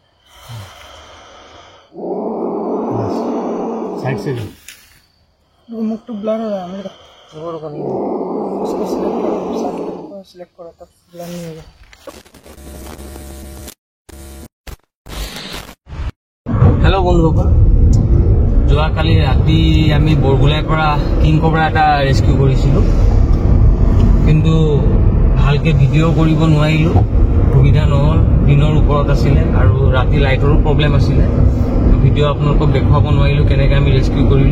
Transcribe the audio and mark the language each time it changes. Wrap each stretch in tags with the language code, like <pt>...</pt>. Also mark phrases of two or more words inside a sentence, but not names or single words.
<hi>बस साइड से भी मुख तो ब्लर हो रहा है मेरा रोड का नहीं उसको सिलेक्ट करो तब ब्लर नहीं होगा।</hi> <as>हेलो बंधुসকল, যোৱাকালি ৰাতি আমি বৰগুলাৰ পৰা কিং কোবৰা এটা ৰেস্কিউ কৰিছিলোঁ, কিন্তু ভালকে ভিডিঅ' কৰিব নোৱাৰিলোঁ, সুবিধা নহ'ল। দিনৰ ওপৰত আছিলে আৰু ৰাতি লাইটৰো প্ৰব্লেম আছিলে, ভিডিঅ' আপোনালোকক দেখুৱাব নোৱাৰিলোঁ কেনেকৈ আমি ৰেস্কিউ কৰিলোঁ।</as>